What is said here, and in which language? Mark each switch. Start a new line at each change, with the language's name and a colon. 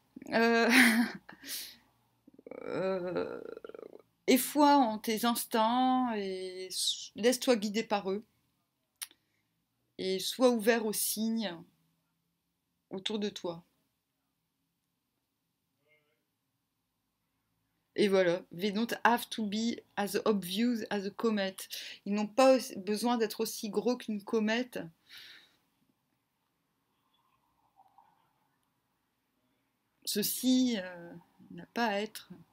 French: Euh, euh, Aie foi en tes instincts et laisse-toi guider par eux. Et sois ouvert aux signes autour de toi. Et voilà,
English: they don't have to be as obvious as a comet.
French: Ils n'ont pas besoin d'être aussi gros qu'une comète. Ceci n'a pas à être.